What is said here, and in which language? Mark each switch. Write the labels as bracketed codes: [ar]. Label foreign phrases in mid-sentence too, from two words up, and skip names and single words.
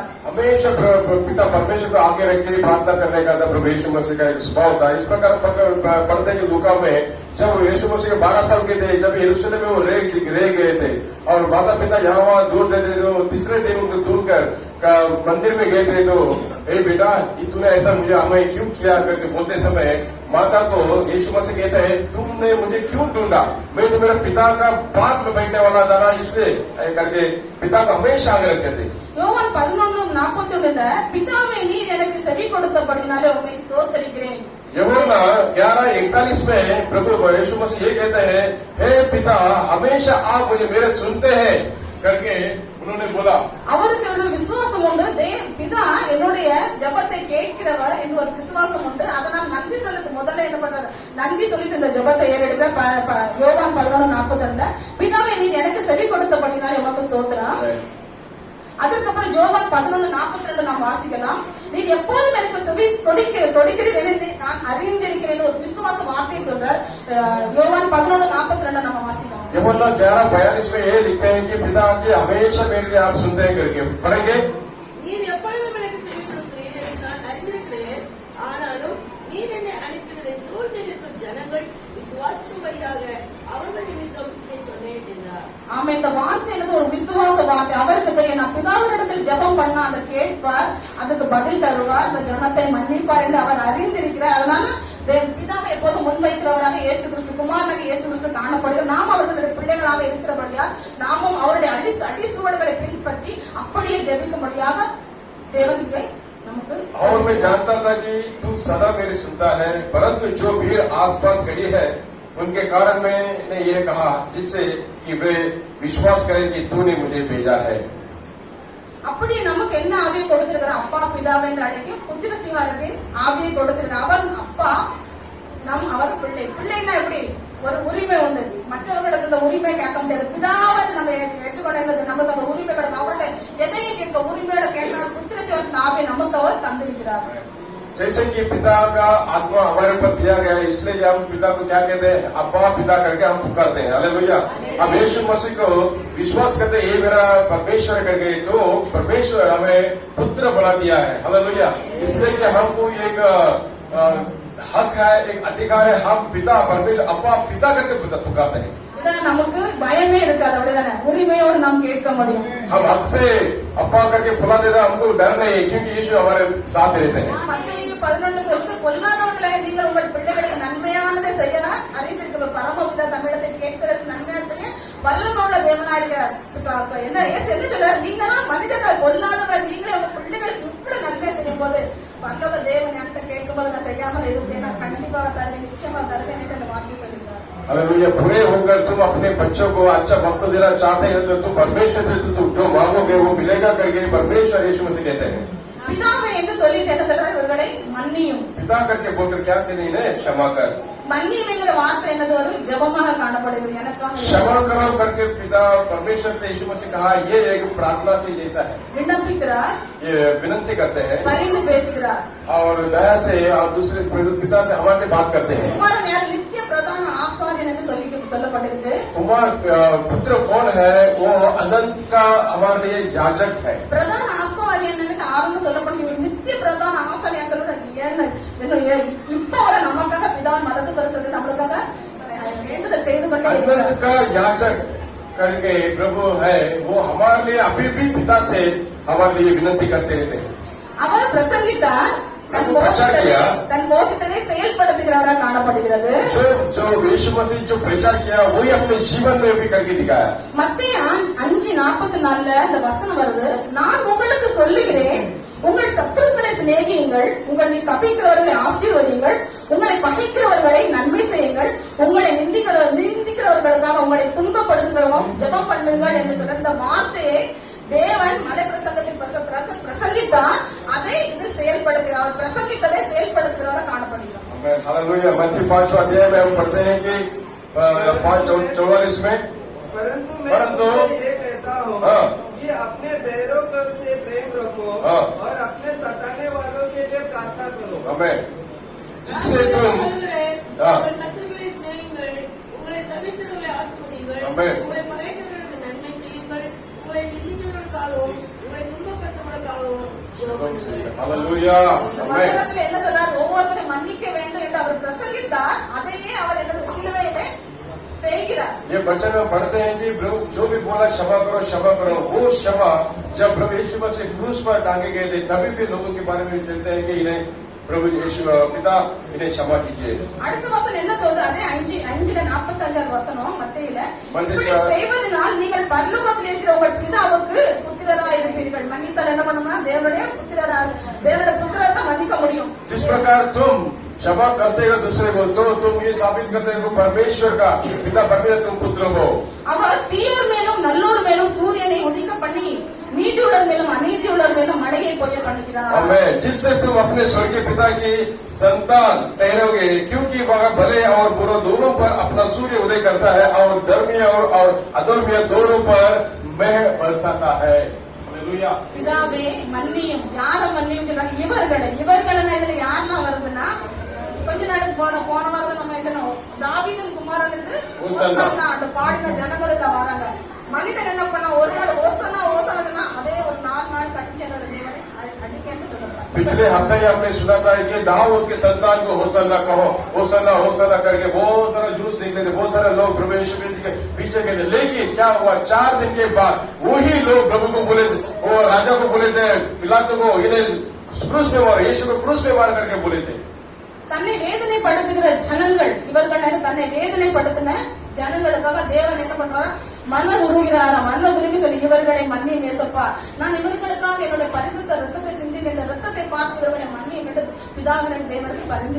[hi] हमेशा पिता परमेश्वर को आगे रख के प्रार्थना करने का प्रभु यीशु मसीह का एक स्वभाव था। इस प्रकार पढ़ते हैं लूका में, जब यीशु मसीह 12 साल के थे, जब यरूशलेम में वो रह गए थे और माता पिता यहाँ वहाँ दूर देते, तो तीसरे दिन उनको दूर कर मंदिर में गए थे, तो ए बेटा तूने ऐसा मुझे हमें क्यों किया करके बोलते समय माता को यीशु मसीह कहते हैं, तुमने मुझे क्यों ढूंढा, मैं तो मेरा पिता का बाग में बैठने वाला था ना, इसलिए करके पिता को हमेशा आगे रखते थे। [ta] யோவான் 11:41 பிதாவே நீர் எனக்கு செவி கொடுத்தபடினாலே உம்மை ஸ்தோத்திரிக்கிறேன்। [hi] यूहन्ना 11:41 में प्रभु यीशु मसीह ये कहते हैं, हे पिता हमेशा आप मुझे मेरे सुनते हैं करके उन्होंने बोला। [ta] அவருக்கு ஒரு விசுவாசம் உண்டு, பிதா என்னுடைய ஜெபத்தை கேட்கிறவர் என்று ஒரு விசுவாசம் உண்டு. அதனால் நன்றி சொல்லுக்கு முதல்ல என்ன பண்றாரு? நன்றி சொல்லி இந்த ஜெபத்தை ஏறெடுக்க யோவான் 11:42 பிதாவே நீர் எனக்கு செவி கொடுத்தபடினாலே உமக்கு ஸ்தோத்திரம். அதற்கப்புறம் யோவான் 11:42 நாம் வாசிக்கலாம், நீர் எப்போதும் எனக்கு செவி கொடுக்கிறீர் என்று நான் அறிந்திருக்கிறேன் ஒரு விசுவாச வார்த்தை சொல்றார். யோவான் 11:42 நம்ம வாசிக்கலாம். [hi] यूहन्ना 11:42 में ये लिखते हैं कि पिता के हमेशा मेरे लिए आप सुनते हैं करके पढ़ेंगे। [ta] நீர் எப்பொழுதும் எனக்கு செவி கொடுக்கிறீர் என்று நான் அறிந்திருக்கிறேன், ஆனாலும் நீர் என்னை அனுப்பினதை சூழ்ந்திருக்கும் ஜனங்கள் விசுவாசிக்கும்படியாக அவர்கள் நிமித்தம் இதை சொன்னேன் என்றார். ஆமா, இந்த வார்த்தை ஒரு விசுவாச வார்த்தை. அவருக்கு தெரியும் நான் பிதாவினிடத்தில் ஜெபம் பண்ண அதை கேட்பார், அதுக்கு பதில் தருவார், இந்த ஜனத்தை மன்னிப்பார் என்று அவர் அறிந்திருக்கிறார். அதனால பிதாவை எப்போதும் முன்வைக்கிறவராக இயேசு கிறிஸ்து, குமாரனாக இயேசு கிறிஸ்து காணப்படுகிறார். நாம் அவர்களுடைய பிள்ளைகளாக இருக்கிறபடியால் நாமும் அவருடைய அடிசுவடுகளை பின்பற்றி அப்படியே ஜெபிக்கும்படியாக தேவன் நமக்கு। [hi] और मैं जानता था कि तू सदा मेरी सुनता है, परंतु जो भीड़ आसपास खड़ी है उनके कारण मैंने यह कहा, जिससे कि वे विश्वास करें कि तूने मुझे भेजा है। [ta] அப்படி நமக்கு என்ன ஆவியை கொடுத்திருக்கிறார். அப்பா பிதாவை என்று அழைக்கும் புத்திர சிங்காரத்தின் ஆவியை கொடுத்திருக்கிறார். அவர் அப்பா, அவர் பிள்ளை. பிள்ளைன்னா எப்படி? ஒரு உரிமை உண்டு. மற்றவர்களிடத்துல இந்த உரிமை கேட்க முடியாது. பிதாவை நம்ம ஏற்றுக்கொண்டது நமக்கு அந்த உரிமை கிடைக்கும். அவர்கிட்ட எதையும் கேட்க உரிமையோட கேட்டால் புத்திர சிங்காரத்தின் ஆவியை நமக்கு அவர் தந்திருக்கிறார். [hi] जैसे कि पिता का आत्मा हमारे ऊपर दिया गया है, इसलिए हम पिता को क्या कहते हैं? अब्बा पिता करके हम पुकारते हैं। हालेलुया। अब यीशु मसीह को विश्वास करते ये मेरा परमेश्वर करके, तो परमेश्वर हमें पुत्र बना दिया है। हालेलुया। इसलिए कि हमको एक हक है, एक अधिकार है, हम पिता परमेश्वर अब्बा पिता करके पुकारते हैं। [ta] இதனால நமக்கு பயமே இருக்காது. அப்படிதானே? உரிமையோடு நாம் கேட்க முடியும். [hi] हम हक से अब्बा करके बुला देता, हमको डर नहीं है, क्योंकि यीशु हमारे साथ रहते हैं। [ta] மத்தேயு 11 சொல்லுது, பொல்லாதவர்களே நீங்கள் உங்கள் பிள்ளைகளுக்கு நன்மையானதை செய்ய அறிந்திருக்கிற பரமபிதா தம்மிடத்தில் கேட்கிறதுக்கு நன்மையான செய்ய வல்லமையுள்ள தேவனாயிருக்கிறார். என்ன சொல்றாரு? நீங்களாம் மனிதர்கள் பொல்லாதவர்கள், நீங்களே உங்க பிள்ளைகளுக்கு இவ்வளவு நன்மை செய்யும் போது வல்லவ தேவன் என்கிட்ட கேட்கும்போது நான் செய்யாமல் இருப்பேன், நான் கண்டிப்பாக தருவேன், நிச்சயமா தருவேன் என்று அந்த வார்த்தை சொல்லியிருக்காரு. [hi] हालेलुया। बुरे होकर तुम अपने बच्चों को अच्छा वस्त्र देना चाहते हैं तो तुम परमेश्वर से तुम जो मांगोगे वो मिलेगा करके परमेश्वर यीशु मसीह कहते हैं। [ta] பிதாவை என்று சொல்லிட்டு என்ன சொல்றாரு? இவர்களை மன்னியும். [hi] पिता करके बोलकर क्या कहते हैं? क्षमा कर। [ta] மன்னியுங்கிற வார்த்தை என்னது? ஒரு ஜெபமாக காணப்படுகிறது. எனக்காக [hi] क्षमा करो करके पिता परमेश्वर से यीशु मसीह कहा, ये एक प्रार्थना के जैसा है। [ta] விண்ணப்பிக்கிறார், [hi] ये विनती करते हैं [ta] பரிந்து பேசுகிறார். [hi] और दया से और दूसरे पिता से हमारे बात करते हैं। [ta] குமாரன் யார்? நித்திய பிரதான ஆசாரியன் என்று சொல்லப்பட்டிருக்கு. [hi] कुमार पुत्र कौन है? वो अनंत का हमारे लिए याजक है। [ta] பிரதான ஆசாரியன் ஆரம்பம் சொல்லப்படுகிறது. நித்திய பிரதான ஆசாரியன் சொல்லப்படுறது இப்ப வரை நமக்காக பிதாவின் மதத்து பரிசுத்தத்தை நம்மளுக்காக வேண்டுதல் செய்து கொண்டே [hi] अनंत [ta] இருக்கிறார். [hi] का याजक करके प्रभु है, वो हमारे लिए अभी भी पिता से हमारे लिए विनती करते रहते हैं। [ta] அவர் பிரசங்கித்தார், தன் போதித்ததை செயல்படுத்துகிறாரா காணப்படுகிறது. [hi] जो यीशु मसीह जो प्रचार किया वही अपने जीवन में भी करके दिखाया। [ta] மத்தேயு 5:44 அந்த வசனம் வருது, நான் உங்களுக்கு சொல்லுகிறேன், உங்கள் சத்துருக்களை சிநேகியுங்கள், உங்களை சபிக்கிறவர்களை ஆசீர்வதியுங்கள், உங்களை பகைக்கிறவர்களை நன்மை செய்யுங்கள், உங்களை நிந்திக்கிறவர்களுக்காக உங்களை துன்பப்படுத்துகிறவங்க ஜெபம் பண்ணுங்கள் என்று சொல்ற இந்த வார்த்தையை தேவன் மலை பிரசங்கத்தில் பிரசங்கித்தார். அதை இதில் செயல்படுத்துகிறார். அவர் பிரசங்கித்ததை செயல்படுத்துகிறவரை காணப்படுகிறார். [hi] हालेलुया। मत्ती 5वां अध्याय में हम पढ़ते हैं कि 5:44 में, परंतु मैं तुमसे ये कहता हूँ कि अपने बैरों से प्रेम रखो और अपने सताने वालों के लिए प्रार्थना करो। हमें जिससे तुम [ta] உங்கள் சத்துருக்களை சிநேகியுங்கள், உங்களை சபிக்கிறவர்களை ஆசீர்வதியுங்கள், ஆமென். உங்களை பகைக்கிறவர்களுக்கு நன்மை செய்யுங்கள், உங்களை நிந்திக்கிறவர்களுக்காகவும் உங்களை துன்பப்படுத்துவதற்காகவும் ஜெபம் பண்ணுங்கள். [hi] हालेलुया। हमें [ta] வசனத்துல என்ன சொல்றார்? ஒவ்வொருத்தரும் மன்னிக்க வேண்டும் என்று அவர் பிரசங்கித்தார். அதையே அவர் என்னது சிலுவையிலே செய்கிறார். [hi] ये वचन में पढ़ते हैं कि प्रभु जो भी बोला क्षमा करो, वो क्षमा जब प्रभु यीशु मसीह क्रूस पर टांगे गए थे तभी भी लोगों के बारे में कहते हैं कि इन्हें प्रभु यीशु पिता इन्हें क्षमा कीजिए। [ta] அடுத்த வசனம் என்ன சொல்றாரு? 5:45 வசனம் மத்தேயுல, மத்தேயு இப்படி செய்வதனால் நீங்கள் பரலோகத்தில் இருக்கிற உங்கள் பிதாவுக்கு புத்திரராய் இருப்பீர்கள். மன்னித்தால் என்ன பண்ணுமா? தேவனுடைய புத்திரரை மன்னிக்க முடியும். [hi] जिस प्रकार तुम क्षमा करते हो दूसरे को, तो तुम ये साबित करते हो परमेश्वर का पिता परमेश्वर तुम पुत्र हो। [ta] அவர் தீயோர் மேலும் நல்லோர் மேலும் சூரியனை உதிக்க பண்ணி நீதியுள்ளர் மேலும் அநீதியுள்ளர் மேலும் மழையை பொய்ய பண்ணுகிறார். [hi] हमें जिससे तुम अपने स्वर्गीय पिता की संतान ठहरोगे, क्योंकि वह भले और बुरे दोनों पर अपना सूर्य उदय करता है और धर्मी और अधर्मी दोनों पर मेघ बरसाता है। हालेलुया। [ta] பிதாவே மன்னியும். யார மன்னியும் சொல்றாங்க? இவர்களை இதுல யாரெல்லாம் வருதுன்னா, கொஞ்ச நாளுக்கு போன வாரம் நம்ம என்ன தாவீதின் குமாரனுக்கு ஓசானா அந்த பாடின ஜனங்களும் வராங்க. மனிதன் என்ன பண்ணா? ஒரு நாள் ஓசானா அதே ஒரு 4 நாள் கடிச்சு தேவனை அடிக்கன்னு சொல்றாங்க. [hi] पिछले हफ्ते हमने सुना था कि दाऊद के संतान को होसन्ना कहो, होसन्ना करके बहुत सारा जुलूस निकले थे, बहुत सारे लोग प्रभु यीशु के पीछे गए थे। लेकिन क्या हुआ? 4 दिन के बाद वही लोग प्रभु को बोले थे, वो राजा को बोले थे, पिलातु को इन्हें क्रूस पे मारो, यीशु को क्रूस पे मार करके बोले थे। [ta] தன்னை வேதனைப்படுத்துகிற ஜனங்கள், இவர்கள் தன்னை வேதனைப்படுத்தின ஜனங்களுக்காக தேவன் என்ன பண்றாரா? மனதுருகிறாரா? மனதுருகி சொல்லி இவர்களை மன்னியும் ஏசப்பா, நான் இவர்களுக்காக என்னுடைய பரிசுத்த ரத்தத்தை சிந்தி இந்த ரத்தத்தை பார்த்து இவர்களை மன்னியும் என்று பிதாவின் தேவனுக்கு பரிந்து